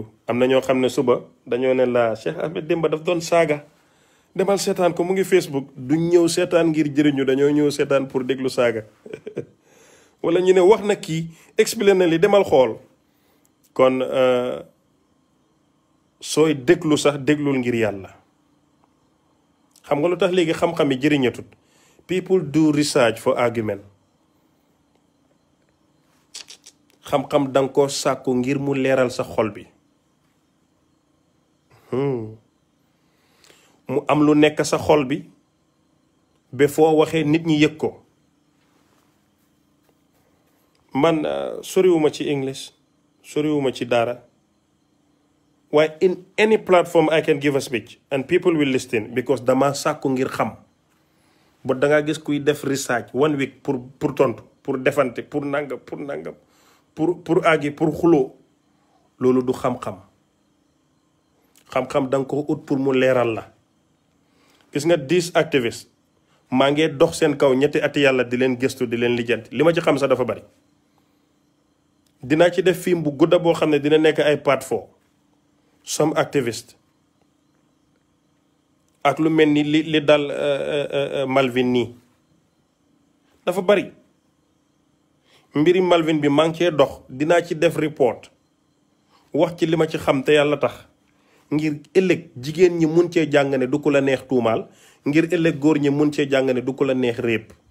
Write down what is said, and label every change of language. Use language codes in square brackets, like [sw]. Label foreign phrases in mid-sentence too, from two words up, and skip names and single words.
[wo] am na ñoo xam ne suba dañoo ne la Cheikh Ahmed Demba daf doon saaga demal seetaan ko mu ngi Facebook duñ ñëw seetaan ngir jëriñu dañoo ñëw seetaan pour déglu saaga wala ñu ne wax na kii expliqué na li demal xool. kon sooy déglu sax déglul ngir yàlla. xam nga lu tax léegi xam-xam yi jëriñatut. [en] people do research for argument. [wo] xam-xam danga ko sàkku ngir mu leeral sa xol bi. mu am lu nekk sa xol bi ba foo waxee nit ñi yëg ko. man soriwuma ci English soriwuma ci dara waaye [en] in any platform I can give a speech and people will listen because [wo] dama sàkku ngir xam. ba dangaa gis kuy def research 1 week pour tontu pour defante pour nangam pour àggi pour xuloo loolu du xam-xam. xam-xam da nga ko ut pour mu leeral la. gis nga 10 activistes maa ngi dox seen kaw ñetti ati yàlla di leen gëstu di leen lijjanti li ma ci xam sax dafa bari. dinaa ci def film bu gudda boo xam ne dina nekk ay part 4 some activiste ak lu mel ni li dal Malvin nii dafa bari. mbiri Malvin bi maa ngi cee dox dinaa ci def report wax ci li ma ci xam te yàlla tax ngir ëllëg jigéen ñi mun cee jàng ne du ko la neex tuumaal ngir ëllëg góor ñi mun cee jàng ne du ko la neex réep.